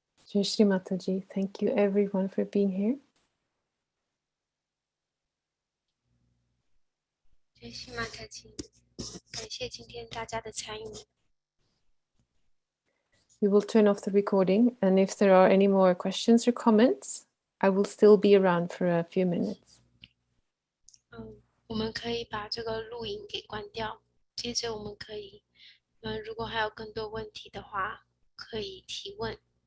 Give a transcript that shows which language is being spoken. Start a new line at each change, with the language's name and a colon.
English: Jai Shri Mataji. Thank you everyone for being here.
Chinese: 谢谢马特吉，感谢今天大家的参与。
English: We will turn off the recording, and if there are any more questions or comments, I will still be around for a few minutes.
Chinese: 我们可以把这个录影给关掉，接着我们可以，如果还有更多问题的话，可以提问。